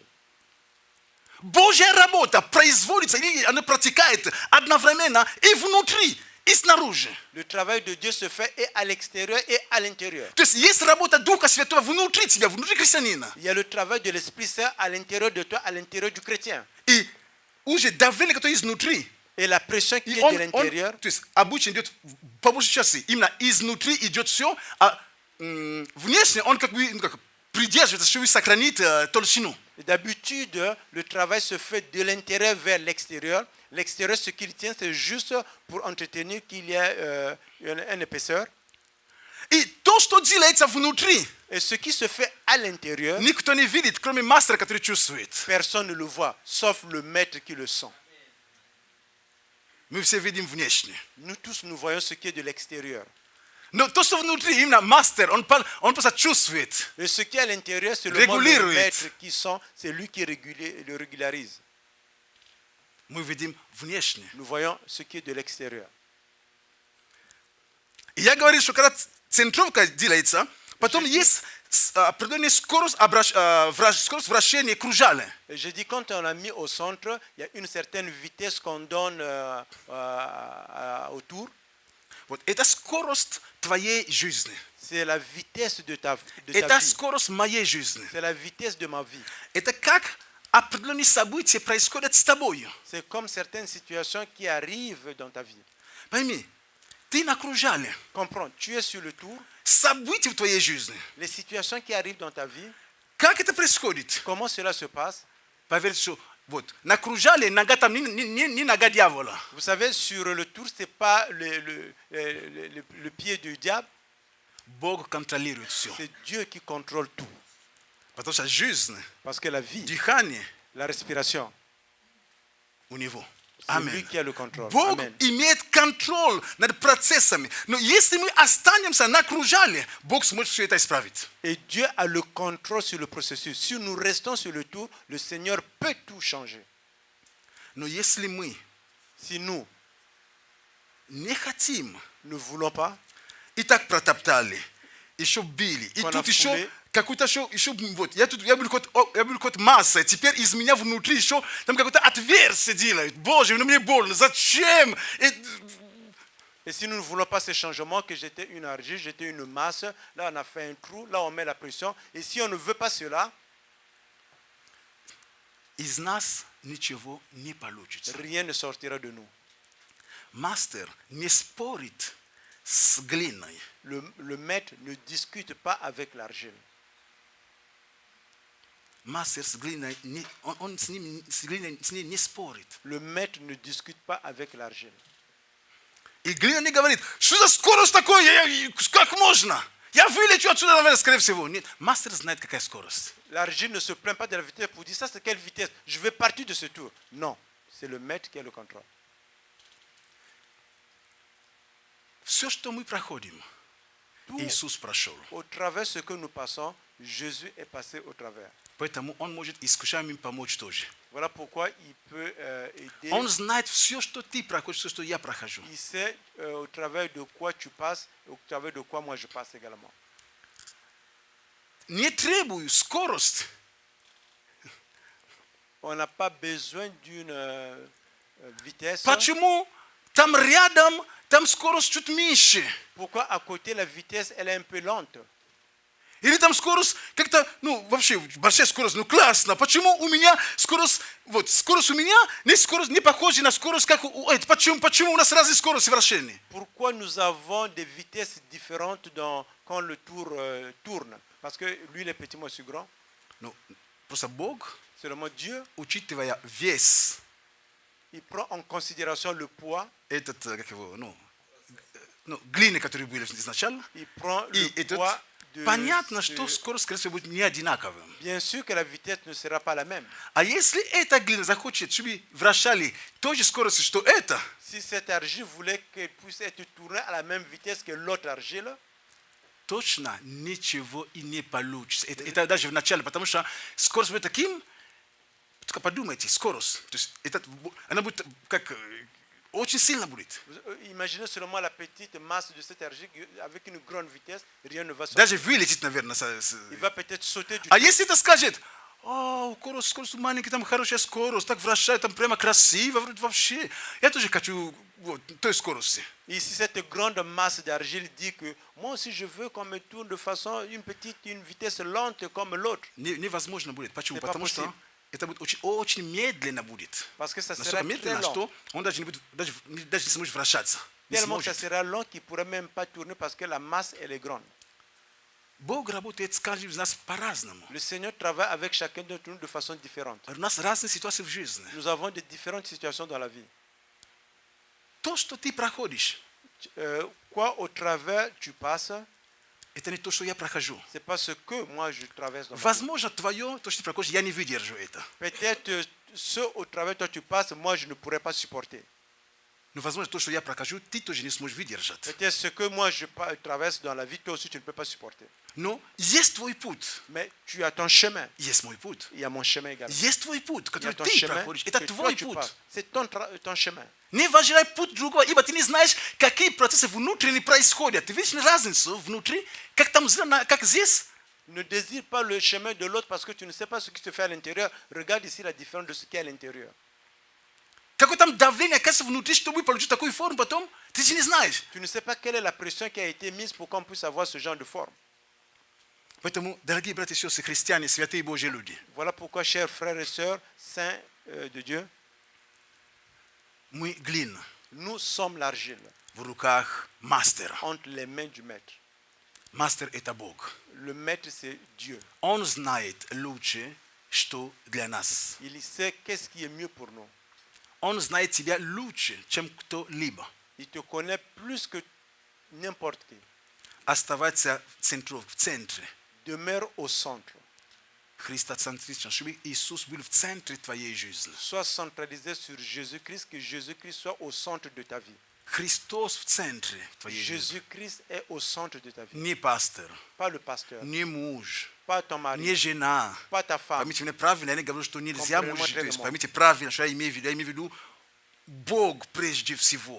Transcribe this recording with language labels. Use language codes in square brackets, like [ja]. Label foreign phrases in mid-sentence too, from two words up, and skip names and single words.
[ru] Божья работа производится, или она протекает одновременно и внутри, и снаружи. [fr] Le travail de Dieu se fait et à l'extérieur et à l'intérieur. [ru] То есть есть работа Духа Святого внутри тебя, внутри христианина. [fr] Il y a le travail de l'Esprit Saint à l'intérieur de toi, à l'intérieur du chrétien. [ru] И уже давление, которое изнутри, [fr] Et la pression qui [ru] и [fr] est de l'intérieur, [ru] то есть обычно идет по большей части, именно изнутри идет все, а внешне он как бы придерживается, чтобы сохранить толщину. [fr] et d'habitude, le travail se fait de l'intérieur vers l'extérieur. L'extérieur, ce qu'il tient, c'est juste pour entretenir qu'il y a une épaisseur. [ru] И то, что делается внутри, [fr] Et ce qui se fait à l'intérieur, [ru] никто не видит, кроме мастера, который чувствует. [fr] personne ne le voit, sauf le maître qui le sent. [ru] Мы все видим внешне. [fr] Nous tous, nous voyons ce qui est de l'extérieur. [ru] Но то, что внутри, именно мастер, он просто чувствует. [fr] Et ce qui est à l'intérieur, c'est le monde, le Régulier, maître qui sent, c'est lui qui le régularise. [ru] Мы видим внешне. [fr] Nous voyons ce qui est de l'extérieur. [ru] И я говорю, что когда центровка делается, потом есть определенная скорость вращения кружали. [fr] Et je dis, quand on l'a mis au centre, il y a une certaine vitesse qu'on donne autour. [ru] Вот это скорость твоей жизни. [fr] C'est la vitesse de ta [ru] Это [fr] vie. [ru] скорость моей жизни. [fr] C'est la vitesse de ma vie. [ru] Это как определенные события происходят с тобой. [fr] C'est comme certaines situations qui arrivent dans ta vie. [ru] Пойми, Ты на кружале. [fr] Comprends, tu es sur le tour. [ru] События в твоей жизни. [fr] Les situations qui arrivent dans ta vie, [ru] Как это происходит? [fr] comment cela se passe? [ru] Поверьте, что вот на кружале нога там не нога дьявола. [fr] Vous savez, sur le tour, ce n'est pas le pied du diable, [ru] Бог контролирует все. [fr] c'est Dieu qui contrôle tout. [ru] Потому что жизнь, [fr] Parce que la vie, [ru] дыхание [fr] la respiration, [ru] у него. [fr] c'est lui [ru] Аминь. [fr] qui a le contrôle. [ru] Бог [fr] Amen. [ru] имеет контроль над процессами. Но если мы останемся на кружале, Бог сможет все это исправить. [fr] Et Dieu a le contrôle sur le processus. Si nous restons sur le tour, le Seigneur peut tout changer. [ru] Но если мы [fr] Si nous [ru] не хотим, [fr] ne voulons pas, [ru] и так протоптали, еще били, и [fr] Qu'on a [ru] тут еще [fr] foulé. [ru] какой-то еще вот, я был какой-то масса, теперь из меня внутри еще там какое-то отверстие делают. Боже, ну мне больно, зачем? [fr] et si nous ne voulons pas ces changements, que j'étais une argile, j'étais une masse, là on a fait un trou, là on met la pression, et si on ne veut pas cela, [ru] Из нас ничего не получится. [fr] rien ne sortira de nous. [ru] Мастер не спорит с глиной. [fr] Le maître ne discute pas avec l'argile. [ru] Мастер с глиной, он с ней не спорит. [fr] Le maître ne discute pas avec l'argile. [ru] И глина не говорит, что за скорость такое, как можно? Я вылечу отсюда, наверное, скорее всего. Нет, мастер знает, какая скорость. [fr] L'argile ne se plaint pas de la vitesse pour dire ça c'est quelle vitesse, je vais partir de ce tour. Non, c'est le maître qui a le contrôle. [ru] Все, что мы проходим, Иисус прошел. [fr] Au travers de ce que nous passons, Jésus est passé au travers. [ru] Поэтому Он может искушаемым помочь тоже. [fr] Voilà pourquoi il peut aider. [ru] Он знает все, что ты проходишь, все, что я прохожу. [fr] Il sait au travers de quoi tu passes, au travers de quoi moi je passe également. [ru] Не требую скорость. [fr] On n'a pas besoin d'une vitesse. [ru] Почему? Там рядом, там скорость чуть меньше. [fr] Pourquoi à côté la vitesse elle est un peu lente? [ru] Или там скорость как-то, ну, вообще, большая скорость, ну, классно. Почему у меня скорость, вот, скорость у меня не похожа на скорость, как у этого. Почему у нас разные скорости вращения? [fr] Pourquoi nous avons des vitesses différentes quand le tour tourne? Parce que lui il est petit, moi je suis grand. [ru] Ну, просто Бог, [fr] Seulement Dieu, [ru] учитывая вес [fr] il prend en considération le poids, [ru] как его, глины, которые были изначально, [fr] il prend [ru] и [fr] le poids de [ru] понятно, [fr] ce- [ru] что скорость, скорее всего, будет не одинаковым. [fr] Bien sûr que la vitesse ne sera pas la même. [ru] А если эта глина захочет, чтобы вращали той же скоростью, что это, [fr] Si cette argile voulait qu'elle puisse être tournée à la même vitesse que l'autre argile, [ru] точно ничего и не получится. Это даже в начале, потому что скорость будет таким, только подумайте, скорость, то есть она будет как очень сильно будет. [fr] imaginez seulement la petite masse de cette argile avec une grande vitesse, rien ne va sortir. [ru] Даже вылетит, наверное. [fr] Il va peut-être sauter du [ru] А [fr] tout. [ru] если это скажет, скорость маленькая, там хорошая скорость, так вращает, там прямо красиво, вроде вообще. Я тоже хочу вот той скорости. [fr] Et si cette grande masse d'argile dit que moi aussi je veux qu'on me tourne de façon une vitesse lente comme l'autre, [ru] Невозможно будет. Почему? [fr] C'est pas [ru] Потому что [fr] possible. [ru] это будет очень медленно будет. [fr] parce que ça [ru] Настолько [fr] sera très [ru] медленно, [fr] lent. [ru] что он даже не будет, даже не сможет вращаться. Не [fr] Tellement que ça [ru] сможет. [fr] sera lent qu'il ne pourrait même pas tourner parce que la masse elle est grande. [ru] Бог работает с каждым из нас по-разному. [fr] Le Seigneur travaille avec chacun d'entre nous de façon différente. [ru] У нас разные ситуации в жизни. [fr] Nous avons de différentes situations dans la vie. [ru] То, что ты проходишь, [fr] Quoi au travers tu passes, [ru] это не то, что я прохожу. [fr] c'est pas ce que moi je traverse dans ma vie. [ru] Возможно, твое, то, что ты проходишь, я не выдержу это. [fr] Peut-être ce au travers toi tu passes, moi je ne pourrais pas supporter. [ru] Но, возможно, то, что я прохожу, ты тоже не сможешь выдержать. [fr] Peut-être ce que moi je traverse dans la vie, toi aussi tu ne peux pas supporter. [ru] Но есть твой путь, [fr] Mais tu as ton chemin. [ru] есть мой путь. [fr] Il y a mon chemin également. [ru] Есть твой путь, [fr] Il y a [ru] который [fr] ton [ru] ты [fr] chemin [ru] проходишь. Это [fr] que toi [ru] твой [fr] tu [ru] путь. [fr] passes. C'est ton chemin. [ru] Не важнее путь другого, ибо ты не знаешь, какие процессы внутренне происходят. Ты видишь разницу внутри, как там, как здесь? [fr] Ne désire pas le chemin de l'autre parce que tu ne sais pas ce qui se fait à l'intérieur. Regarde ici la différence de ce qui est à l'intérieur. [ru] Какое там давление оказывается внутри, чтобы получить такую форму потом, ты же не знаешь. [fr] Tu ne sais pas quelle est la pression qui a été mise pour qu'on puisse avoir ce genre de forme. [ru] Поэтому, дорогие братья и сестры, христиане, святые Божьи люди, [fr] Voilà pourquoi, chers frères et sœurs, saints de Dieu, [ru] мы глина. [fr] nous sommes l'argile. [ru] в руках мастера. [fr] entre les mains du maître. [ru] Мастер – это Бог. [fr] Le maître, c'est Dieu. [ru] Он знает лучше, что для нас. [fr] Il sait qu'est-ce qui est mieux pour nous. [ru] Он знает тебя лучше, чем кто-либо. [fr] Il te connaît plus que n'importe qui. [ru] Оставаться в центре. [fr] Demeure au centre. [ru] Христоцентрично, чтобы Иисус был в центре твоей жизни. [fr] Sois centralisé sur Jésus-Christ, que Jésus-Christ soit au centre de ta vie. [ru] Христос в центре твоей жизни. [fr] Jésus-Christ est au centre de ta vie. [ru] Не пастор, [fr] Pas le pasteur, [ru] не муж, [fr] pas ton mari, [ru] не жена. [fr] pas ta femme. [ru] Поймите меня правильно, я не говорю, что нельзя [fr] Comprenez-moi [ru] мужик. [fr] très [ru] То есть [fr] bien. [ru] поймите правильно, что я имею в виду. Я имею в виду Бог прежде всего.